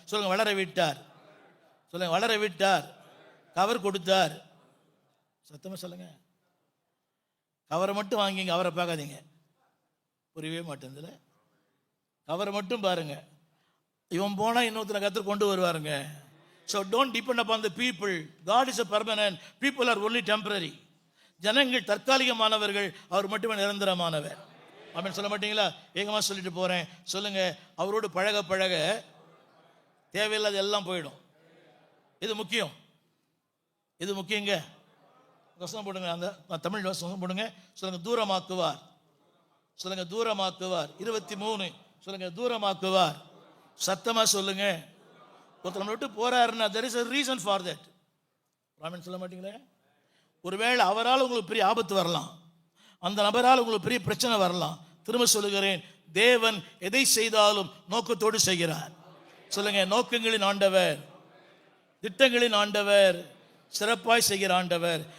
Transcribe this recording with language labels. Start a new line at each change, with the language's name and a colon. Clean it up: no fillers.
Tamil: சொல்லுங்க, வளர விட்டார். சொல்லுங்க, வளர விட்டார். கவர் கொடுத்தார். சத்தமா சொல்லுங்க. கவரை மட்டும் வாங்கிங்க, அவரை பார்க்காதீங்க. புரியவே மாட்டேங்குதுல. கவரை மட்டும் பாருங்க. இவன் போனா இன்னொருத்தனை கர்த்தர் கொண்டு வருவாருங்க.
English: So don't depend upon the people. God is a permanent. People are only temporary.
Tamil: ஜனங்கள் தற்காலிகமானவர்கள், அவர் மட்டுமே நிரந்தரமானவர். அப்படின்னு சொல்ல மாட்டீங்களா? ஏகமா சொல்லிட்டு போறேன். சொல்லுங்க, அவரோடு பழக பழக தேவையில்லாத எல்லாம் போயிடும். இது முக்கியம். இது முக்கியங்க. வசனம் போடுங்க, அந்த தமிழ் வசனம் போடுங்க. சொல்லுங்க, தூரமாக்குவார். சொல்லுங்க, தூரமாக்குவார். 23 சொல்லுங்க, தூரமாக்குவார். சத்தமா சொல்லுங்க. ஒருத்தர் விட்டு போறாருன்னா
English: there is a reason for that.
Tamil: Raman சொல்ல மாட்டீங்களே? ஒருவேளை அவரால் உங்களுக்கு பெரிய ஆபத்து வரலாம், அந்த நபரால் உங்களுக்கு பெரிய பிரச்சனை வரலாம். திரும்ப சொல்லுகிறேன், தேவன் எதை செய்தாலும் நோக்கத்தோடு செய்கிறார். சொல்லுங்க, நோக்கங்களின் ஆண்டவர், திட்டங்களின் ஆண்டவர், சிறப்பாய் செய்கிற ஆண்டவர்.